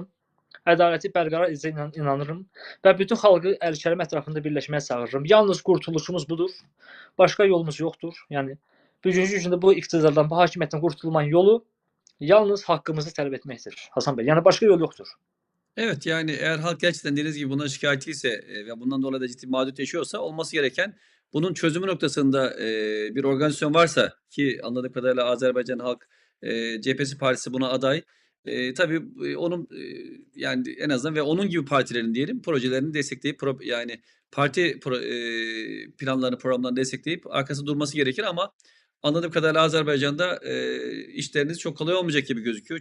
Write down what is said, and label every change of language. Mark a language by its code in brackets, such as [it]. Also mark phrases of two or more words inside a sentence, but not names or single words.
[az] Ədaleti bərqərar edəcəyinə inanırım və bütün xalqı Əli Kərim ətrafında birləşməyə çağırıram. Yalnız qurtuluşumuz budur. Başqa yolumuz yoxdur. Yəni bugünkü gündə bu iqtidardan, bu hakimiyyətdən qurtulmanın yolu yalnız haqqımızı tələb etməkdir Hasan bəy. Yəni başqa yol yoxdur. [tr] Evet, yani eğer halk gerçekten dediğiniz gibi buna şikâyetliyse ve bundan dolayı da ciddi mağduriyet yaşıyorsa olması gereken bunun çözümü noktasında bir organizasyon varsa ki anladığım kadarıyla Azerbaycan Halk Cephesi Partisi buna aday. Tabii onun yani en azından ve onun gibi partilerin diyelim projelerini destekleyip yani parti planlarını programlarını destekleyip arkasında durması gerekir ama anladığım kadarıyla Azerbaycan'da işleriniz çok kolay olmayacak gibi gözüküyor.